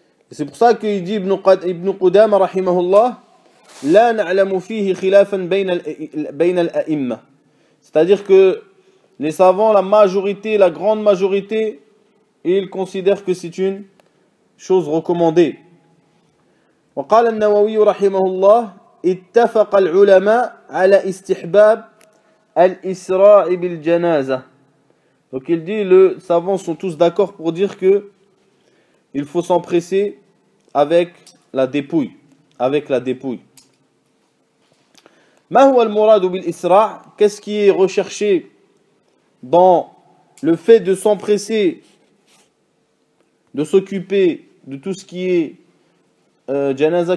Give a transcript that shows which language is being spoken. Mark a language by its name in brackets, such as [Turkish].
[French] Et c'est pour ça qu'il dit Ibn Qudama rahimahullah: [Arabic] La na'lamu fihi khilafan bayna al-a'imma. [French] C'est-à-dire que les savants, la grande majorité, ils considèrent que c'est une chose recommandée. [Arabic] وقال النووي رحمه الله: اتفق العلماء على استحباب الإسراع بالجنازة. [French] Donc il dit, les savants sont tous d'accord pour dire que il faut s'empresser avec la dépouille. [Arabic] Ma huwa al-murad bil-isra'? [French] Qu'est-ce qui est recherché dans le fait de s'empresser, de s'occuper de tout ce qui est janaza?